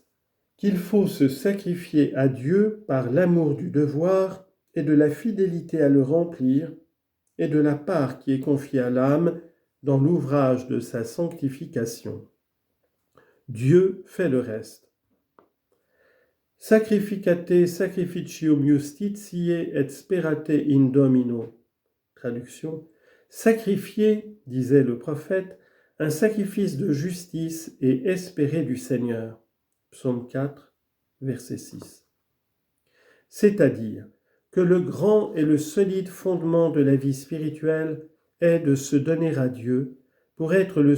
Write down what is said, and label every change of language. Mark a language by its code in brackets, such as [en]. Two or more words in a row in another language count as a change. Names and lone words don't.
[fr] Qu'il faut se sacrifier à Dieu par l'amour du devoir et de la fidélité à le remplir, et de la part qui est confiée à l'âme dans l'ouvrage de sa sanctification. Dieu fait le reste. [la] Sacrificate sacrificium justitiae et sperate in Domino. [fr] Traduction. Sacrifier, disait le prophète, un sacrifice de justice et espérer du Seigneur. Psaume 4, verset 6. C'est-à-dire que le grand et le solide fondement de la vie spirituelle est de se donner à Dieu pour être le